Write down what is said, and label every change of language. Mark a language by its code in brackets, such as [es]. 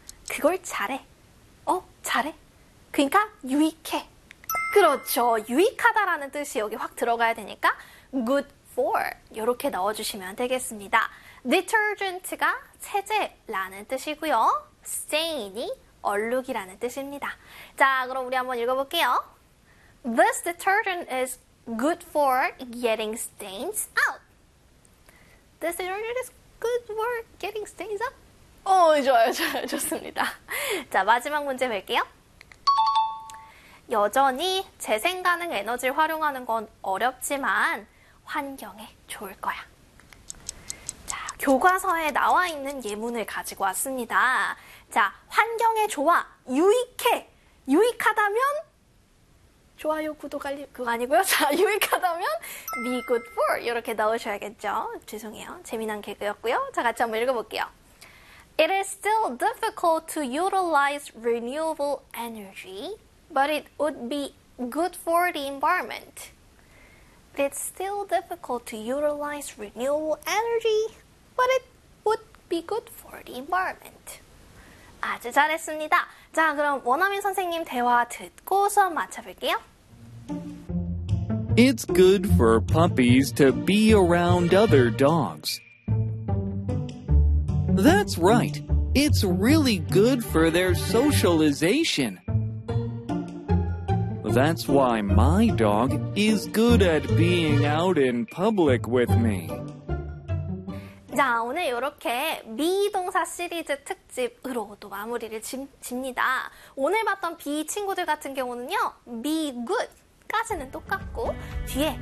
[ko] 그걸 잘해. 잘해. 그러니까 유익해. 그렇죠. 유익하다라는 뜻이 여기 확 들어가야 되니까 [en] good for [ko] 이렇게 넣어주시면 되겠습니다. detergent가 세제라는 뜻이고요. stain이 얼룩이라는 뜻입니다. 자, 그럼 우리 한번 읽어볼게요. [en] This detergent is good for getting stains out. This detergent is good for getting stains out. [ko] 좋아요, 좋아요, 좋습니다. 자, 마지막 문제 볼게요. 여전히 재생 가능 에너지를 활용하는 건 어렵지만 환경에 좋을 거야. 자, 교과서에 나와 있는 예문을 가지고 왔습니다. 자, 환경에 좋아, 유익해. 유익하다면, 좋아요, 구독, 알림, 그거 아니고요. 자, 유익하다면, [en] be good for. [ko] 이렇게 넣으셔야겠죠. 죄송해요. 재미난 개그였고요. 자, 같이 한번 읽어볼게요. [en] It is still difficult to utilize renewable energy, but it would be good for the environment. It's still difficult to utilize renewable energy, but it would be good for the environment. [ko] 아주 잘했습니다. 자, 그럼 원어민 선생님 대화 듣고 수업 마쳐볼게요. [en] It's good for puppies to be around other dogs. That's right. It's really good for their socialization. That's why my dog is good at being out in public with me. [ko] 자, 오늘 이렇게 미동사 시리즈 특집으로 또 마무리를 짚니다. 오늘 봤던 비 친구들 같은 경우는요, 미굿까지는 똑같고, 뒤에